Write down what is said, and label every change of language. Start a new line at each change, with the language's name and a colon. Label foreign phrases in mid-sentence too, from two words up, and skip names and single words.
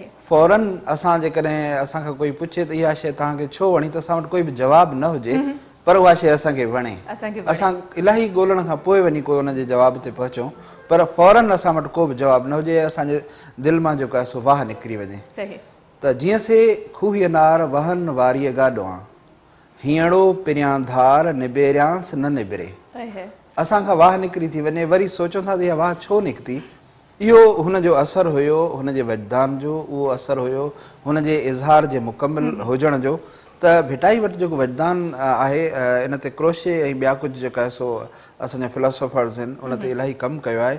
Sindhi: फौरन असां जेकॾहिं असांखां कोई पुछे त इहा शइ तव्हांखे छो वणी, त असां वटि कोई बि जवाबु न हुजे, पर उहा शइ असांखे वणे। असां इलाही ॻोल्हण खां पोइ वञी कोई उनजे जवाब ते पहुचूं, पर फौरन असां वटि को बि जवाबु न हुजे, असांजे दिलि मां जेको आहे सो वाह निकिरी वञे। त जीअं से खूही अनार वहनि वारीअ गाॾों, हीअड़ो पिरियां धार निबेरियांसि न निबिरे। असांखां वाह निकिरी थी वञे, वरी सोचूं था त इहा वाह छो निकिती। इहो हुनजो असरु हुयो, हुनजे वजदान जो उहो असरु हुयो, हुनजे इज़हार जे मुकमिल हुजण जो। त भिटाई वटि जेको वजदान आहे, इन ते क्रोशे ऐं ॿिया कुझु जेका आहे सो असांजा फिलोसोफर्स आहिनि उन ते इलाही कमु कयो आहे।